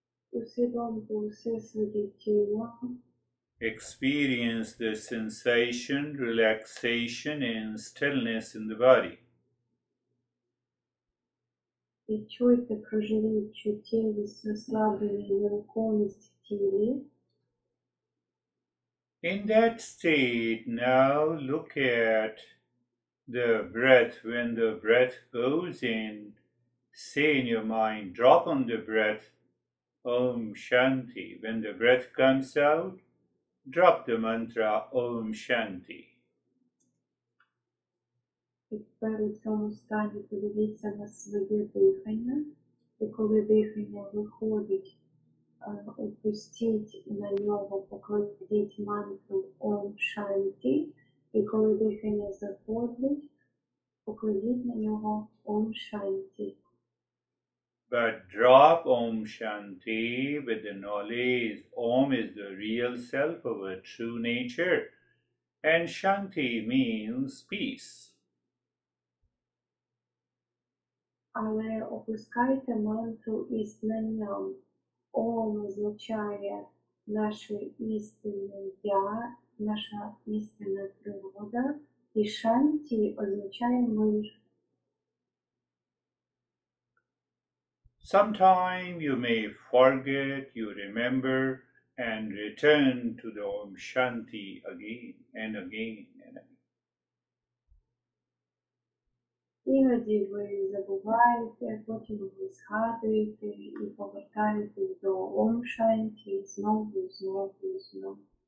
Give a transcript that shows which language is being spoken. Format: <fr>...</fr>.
<uk>Усвідомте усе своє тіло.</uk> <en>Experience the sensation, relaxation, and stillness in the body. Відчуйте, проживіть чуттєвість, розслаблення і нерухомість в тілі. In that state, now look at the breath. When the breath goes in, say in your mind, drop on the breath, Om Shanti. When the breath comes out, drop the mantra Om Shanti.</en> <uk>І тепер у цьому стані подивіться на своє дихання. І коли дихання виходить, опустіть на нього, покладіть мантру Om Shanti. І коли дихання заходить, покладіть на нього Om Shanti.</uk> <en>But drop Om Shanti with the knowledge Om is the real self of a true nature, and Shanti means peace.</en> <uk>Але опускайте мантру із знанням. Ом означає наше істинне я, наша істинна природа, і Шанті означає мир.</uk> <en>Sometime you may forget, you remember, and return to the Om Shanti again and again and again.</en> <uk>Іноді ви забуваєте, потім ви згадуєте і повертаєтесь до Ом Шанті знову, знову, знову.</uk>